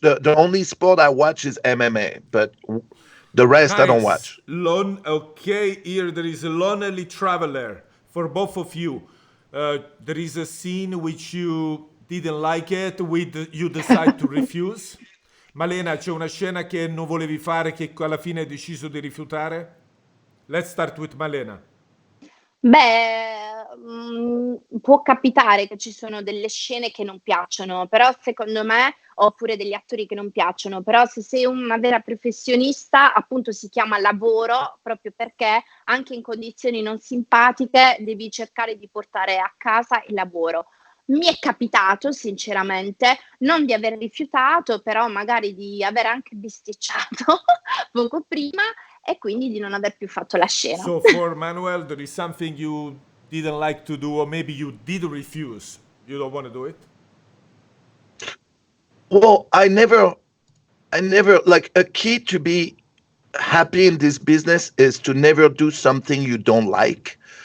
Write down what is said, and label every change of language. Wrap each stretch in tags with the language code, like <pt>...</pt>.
<en>The only sport I watch is MMA, but the rest I don't nice. watch. Okay, here there is a lonely traveler for both of you. There is a scene which you didn't like it, with you decide to refuse.</en> <it>Malena, c'è una scena che non volevi fare, che alla fine hai deciso di rifiutare?</it> <en>Let's start with Malena.</en> <it>Beh, può capitare che ci sono delle scene che non piacciono, però secondo me, oppure degli attori che non piacciono, però se sei una vera professionista, appunto si chiama lavoro, proprio perché anche in condizioni non simpatiche devi cercare di portare a casa il lavoro. Mi è capitato, sinceramente, non di aver rifiutato, però magari di aver anche bisticciato poco prima e quindi di non aver più fatto la scena.</it> <en>So for Manuel, there is something you didn't like to do, or maybe you did refuse. You don't want to do it? Well, I never like a key to be happy in this business is to never do something you don't like.</en>